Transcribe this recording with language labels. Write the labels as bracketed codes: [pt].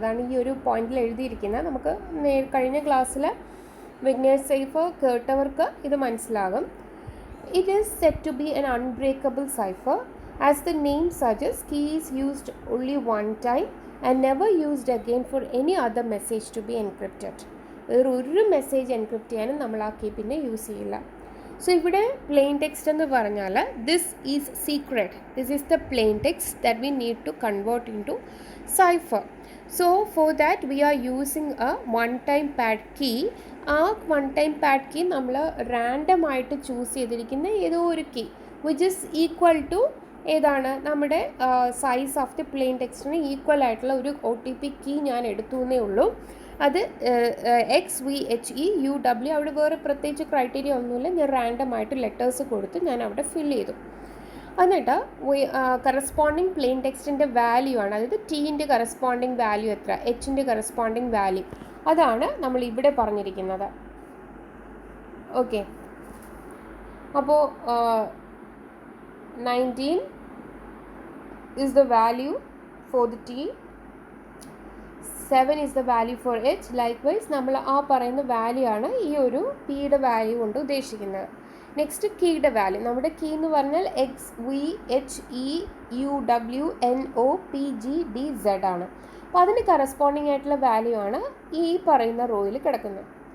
[ml] അതാണ് ഈ ഒരു പോയിന്റിൽ എഴുതിയിരിക്കുന്നത്. നമുക്ക് കഴിഞ്ഞ ക്ലാസ്സിൽ വിഗ്നർ സൈഫർ കേട്ടവർക്ക് ഇത് മനസ്സിലാകും. [en] It is said to be an unbreakable cipher. As the name suggests, key is used only one time and never used again for any other message to be encrypted. [ml] ഒരു മെസ്സേജ് എൻക്രിപ്റ്റ് ചെയ്യാനും നമ്മൾ ആ key പിന്നെ use ചെയ്യില്ല. So ഇവിടെ plain text എന്ന് പറഞ്ഞാൽ [en] This is secret. This is the plain text that we need to convert into cipher. So for that we are using a one time pad key. [ml] ആ one time pad key നമ്മൾ റാൻഡമായിട്ട് choose ചെയ്തിരിക്കുന്ന ഏതോ ഒരു key [en] which is equal to [ml] ഏതാണ് നമ്മുടെ size of the plain ടെക്സ്റ്റിന് equal ആയിട്ടുള്ള ഒരു OTP key ഞാൻ എടുത്തു എന്നേ ഉള്ളൂ. അത് XVHEUW, അവിടെ വേറെ പ്രത്യേകിച്ച് ക്രൈറ്റീരിയ ഒന്നുമില്ല. ഞാൻ റാൻഡമായിട്ട് ലെറ്റേഴ്സ് കൊടുത്ത് ഞാൻ അവിടെ ഫിൽ ചെയ്തു. എന്നിട്ട് കറസ്പോണ്ടിങ് പ്ലെയിൻ ടെക്സ്റ്റിൻ്റെ വാല്യൂ ആണ്, അതായത് ടീൻ്റെ കറസ്പോണ്ടിങ് വാല്യൂ എത്ര, എച്ചിൻ്റെ കറസ്പോണ്ടിങ് വാല്യൂ, അതാണ് നമ്മൾ ഇവിടെ പറഞ്ഞിരിക്കുന്നത്. ഓക്കെ, അപ്പോൾ [en] 19 is the value for the t, 7 is the value for h. [ml] Likewise നമ്മൾ ആ പറയുന്ന വാല്യൂ ആണ് ഈ ഒരു പിയുടെ വാല്യൂ കൊണ്ട് ഉദ്ദേശിക്കുന്നത്. നെക്സ്റ്റ് കീയുടെ വാല്യൂ, നമ്മുടെ കീ എന്ന് പറഞ്ഞാൽ X V H E U W N O P G D Z ആണ്. അപ്പോൾ അതിന് കറസ്പോണ്ടിങ് ആയിട്ടുള്ള വാല്യൂ ആണ് ഈ പറയുന്ന റോയിൽ കിടക്കുന്നത്.